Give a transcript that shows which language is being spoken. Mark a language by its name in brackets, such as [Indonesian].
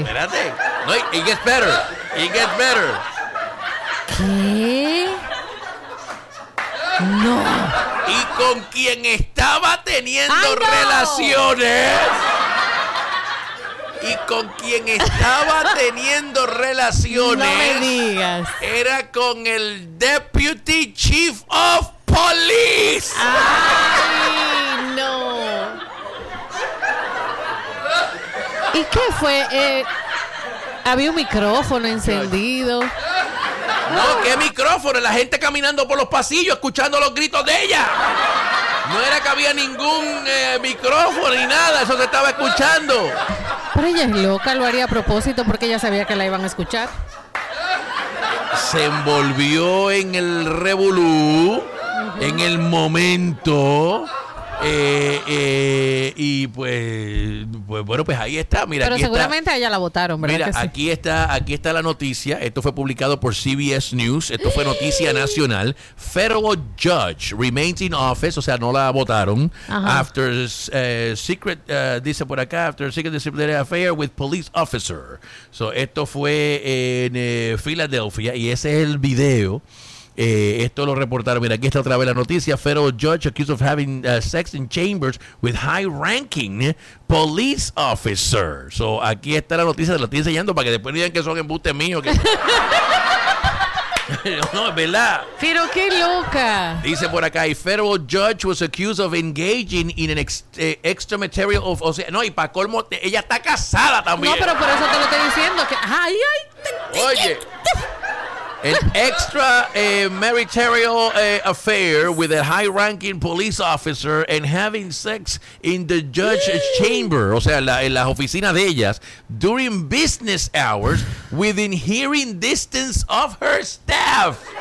[Spanish] Espérate. [English] No, it gets better. It gets better. [Spanish] ¿Qué? No. ¿Y con quién estaba teniendo relaciones? Y con quien estaba teniendo relaciones. No me digas. Era con el Deputy Chief of Police. ¡Ay, no! ¿Y qué fue? Había un micrófono encendido. No, ¿qué micrófono? La gente caminando por los pasillos escuchando los gritos de ella. No era que había ningún micrófono ni nada. Eso se estaba escuchando. Pero ella es loca, lo haría a propósito porque ella sabía que la iban a escuchar. Se envolvió en el revolú, en el momento, y pues ahí está. Mira, pero aquí seguramente está. A ella la votaron, ¿verdad? Mira, aquí está la noticia. Esto fue publicado por CBS News. Esto fue noticia nacional. [English] Federal judge remains in office. [Spanish] O sea, no la votaron. Ajá. [English] After secret, [Spanish] dice por acá, [English] after secret disciplinary affair with police officer. [Spanish] So, esto fue en Filadelfia y ese es el video. Esto lo reportaron. Mira, aquí está otra vez la noticia. [English] Federal judge accused of having sex in chambers with high ranking police officer. [Spanish] So, aquí está la noticia. La estoy enseñando para que después digan que son embustes míos. Que... No, es verdad. Pero qué loca. Dice por acá: [English] a federal judge was accused of engaging in an extramarital of. [Spanish] O sea, no, y para colmo, ella está casada también. No, pero por eso te lo estoy diciendo. Que, ay, ay. Oye. [English] An extra marital affair with a high-ranking police officer and having sex in the judge's chamber, [Spanish] o sea, en las oficinas de ellas, [English] during business hours within hearing distance of her staff.